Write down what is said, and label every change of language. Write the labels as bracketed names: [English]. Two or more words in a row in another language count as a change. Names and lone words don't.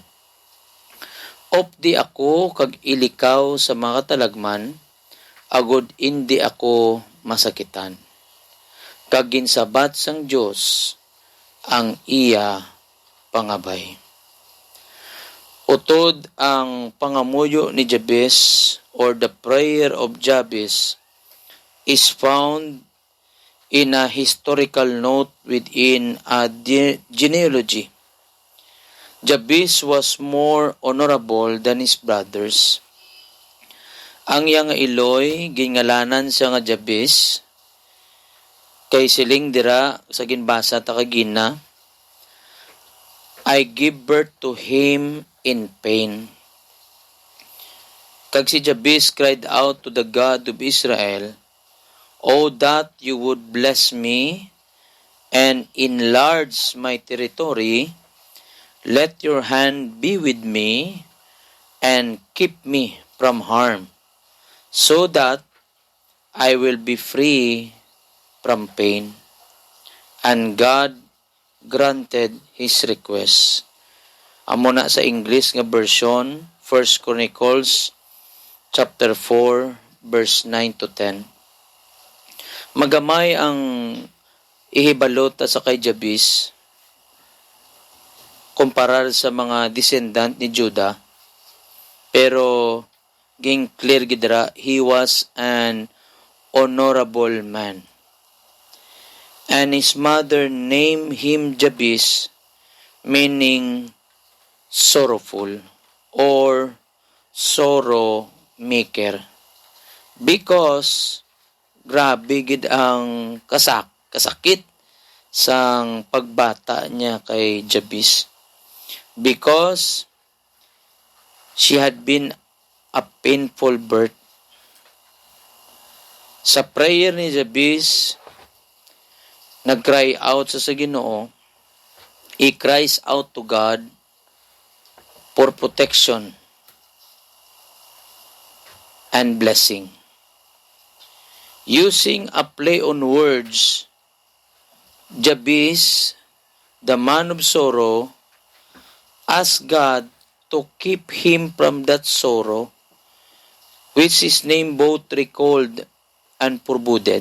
[Hiligaynon] Opdi ako kag ilikaw sa mga talagman, agod indi ako masakitan. Kag ginsabat sang Dios ang iya pangabay. Utod ang pangamuyo ni Jabez [English] or the prayer of Jabez is found in a historical note within a genealogy. Jabez was more honorable than his brothers. [Hiligaynon] Ang iyang iloy, gingalanan siya nga Jabez, kay siling dira sa ginbasa ta kagina, [English] I give birth to him in pain. Kag si Jabez cried out to the God of Israel, "Oh, that you would bless me and enlarge my territory. Let your hand be with me and keep me from harm, so that I will be free from pain." And God granted his request. [Hiligaynon] Amo na sa English nga version, 1 Chronicles chapter 4 verse 9 to 10. Magamay ang ihibalot sa kay Jabez kumparar sa mga descendant ni Judah, pero ging clear gidra, [English] he was an honorable man. And his mother named him Jabez, meaning sorrowful or sorrow maker, because [Hiligaynon] grabe gid ang kasakit sang pagbata niya kay Jabez, [English] because she had been a painful birth. [Hiligaynon] Sa prayer ni Jabez, nag-cry out sa Ginoo. [English] He cries out to God for protection and blessing. Using a play on words, Jabez, the man of sorrow, asked God to keep him from that sorrow, which his name both recalled and forbudden.